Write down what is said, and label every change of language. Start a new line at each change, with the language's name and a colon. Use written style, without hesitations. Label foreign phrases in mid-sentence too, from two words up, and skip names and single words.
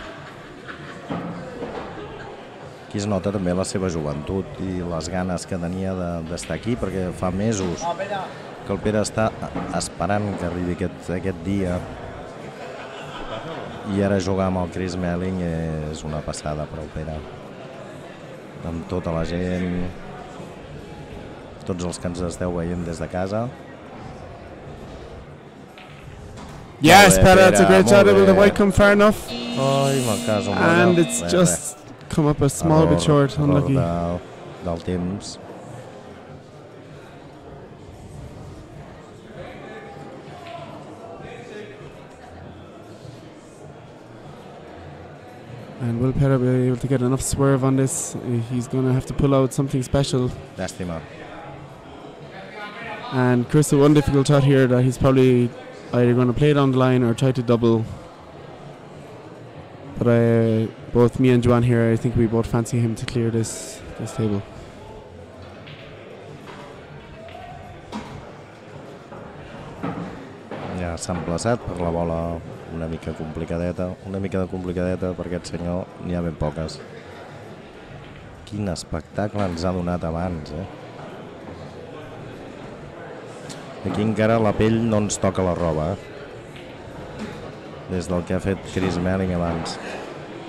Catalan: Aquí es nota també la seva joventut i les ganes que tenia d'estar aquí, perquè fa mesos que el Pere està esperant que arribi aquest dia. I ara jugar amb el Chris Melling és una passada per al Pere. Amb tota la gent, tots els que ens esteu veient des de casa.
English: Yes, Pere, that's a great shot. Will the white come far enough? And it's just come up a small bit short. Unlucky.
Catalan: Del temps.
English: And will Pere be able to get enough swerve on this? He's going to have to pull out something special.
Catalan: Llàstima.
English: And Chris, the one difficult shot here that he's probably either going to play down the line or try to double. But both me and Joan here, I think we both fancy him to clear this table.
Catalan: Ja s'ha emplaçat per la bola una mica complicadeta per aquest senyor, n'hi ha ben poques. Quin espectacle ens ha donat abans, Aquí encara la pell no ens toca la roba, des del que ha fet Chris Melling abans.